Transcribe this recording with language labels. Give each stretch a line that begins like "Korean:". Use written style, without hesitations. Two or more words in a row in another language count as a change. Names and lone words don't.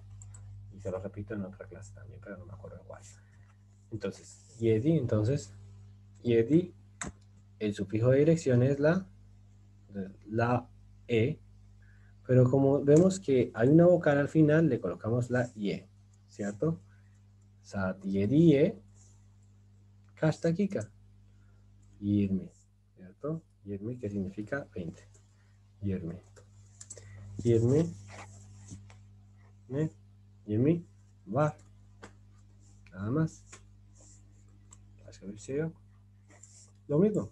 Spanish: Y se lo repito en otra clase también, pero no me acuerdo cuál. Entonces, yedi, el sufijo de dirección es la E, pero como vemos que hay una vocal al final, le colocamos la IE, ¿cierto?
Turkish: Saat yediye kaç dakika?
Spanish: 20, ¿cierto? 20, que significa 20.
Turkish: 20. 20. 20 var.
Spanish: Nada más. Lo mismo.